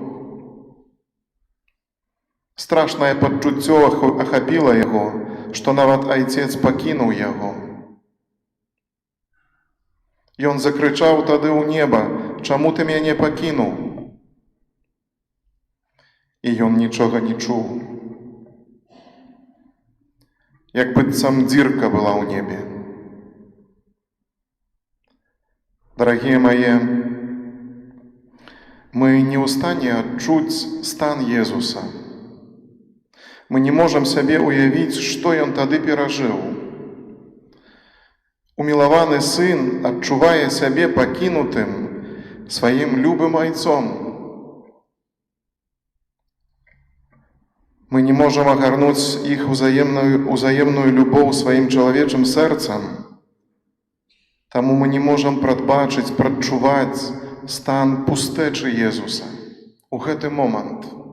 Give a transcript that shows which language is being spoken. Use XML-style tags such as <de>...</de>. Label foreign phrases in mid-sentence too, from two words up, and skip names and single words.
<be>Страшнае пачуццё ахапіла яго, што нават айцец пакінуў яго. Ён закрычаў тады ў неба: «Чаму ты мяне пакінуў?» І ён нічога не чуў. Як быццам дзірка была ў небе.</be> <ru>Дорогие мои,</ru> <be>мы не ў стане адчуць стан Езуса. Мы не можам сябе уявіць, што ён тады перажыў. Умілаваны сын адчувае сябе пакінутым сваім любым айцом. Мы не можам агарнуць іх узаемную любоў сваім чалавечым сэрцам, таму мы не можам прадбачыць, прадчуваць стан пустэчы Езуса у гэты момант.</be>